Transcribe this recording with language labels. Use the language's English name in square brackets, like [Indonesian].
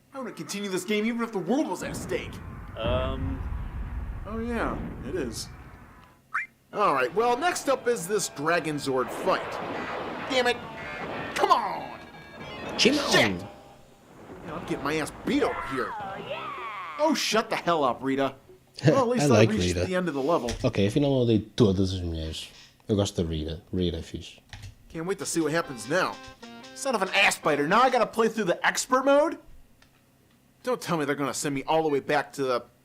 [English] I want to continue this game even if the world was at stake. Oh yeah, it is. Alright, well, next up is this Dragon Zord fight. Damn it! Come on! Shit! I'm getting my ass beat over here. Oh, shut the hell up, Rita. Well, at least I like reached Rita. the end of the level. [Portuguese] Ok, afinal eu odeio todas as mulheres. Eu gosto da Rita. Rita é fixe. [English] Can't wait to see what happens now. Son of an ass biter, now I gotta play through the expert mode? Don't tell me they're gonna send me all the way back to the...